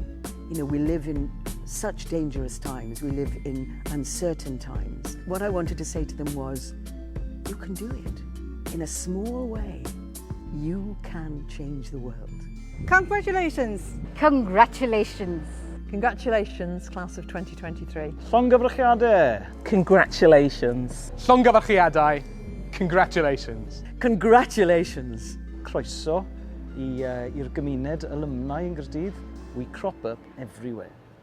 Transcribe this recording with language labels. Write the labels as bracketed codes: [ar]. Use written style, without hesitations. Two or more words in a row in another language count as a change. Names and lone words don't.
[en] You know, we live in such dangerous times, we live in uncertain times. What I wanted to say to them was, you can do it. In a small way, you can change the world. Congratulations! Congratulations! Congratulations, class of 2023. [cy] Llongyfarchiadau! [en] Congratulations! [cy] Llongyfarchiadau. Congratulations! [en] Congratulations! [cy] Croeso i'r gymuned alumni yn Gaerdydd. [en] We crop up everywhere.